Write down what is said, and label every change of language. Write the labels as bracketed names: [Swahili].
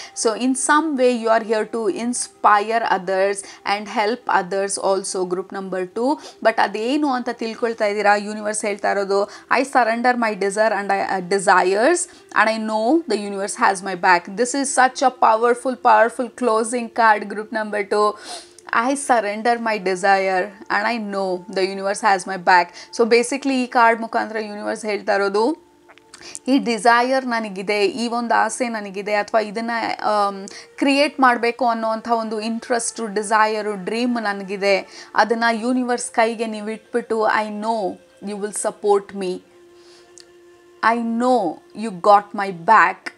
[English] So in some way you are here to inspire others and help others also. Group number 2. But [Kannada] ಅದೇನು ಅಂತ ತಿಳ್ಕೊಳ್ತಾ ಇದ್ದೀರಾ, universe ಹೇಳ್ತಾ ಇರೋದು, [English] I surrender my desires and I know the universe has my back. This is such a powerful closing card. Group number 2. I surrender my desire and I know the universe has my back. [Kannada] So basically ಈ card ಮುಖಾಂತರ universe ಹೇಳ್ತಾ ಇರೋದು, ಈ desire ನನಗಿದೆ, ಈ ಒಂದು ಆಸೆ ನನಗಿದೆ, ಅಥವಾ ಇದನ್ನು ಕ್ರಿಯೇಟ್ ಮಾಡಬೇಕು ಅನ್ನೋವಂಥ ಒಂದು ಇಂಟ್ರೆಸ್ಟು, ಡಿಸೈರು, ಡ್ರೀಮ್ ನನಗಿದೆ. ಅದನ್ನು ಯೂನಿವರ್ಸ್ ಕೈಗೆ ನೀವು ಇಟ್ಬಿಟ್ಟು, [English] I know you will support me, I know you got my back.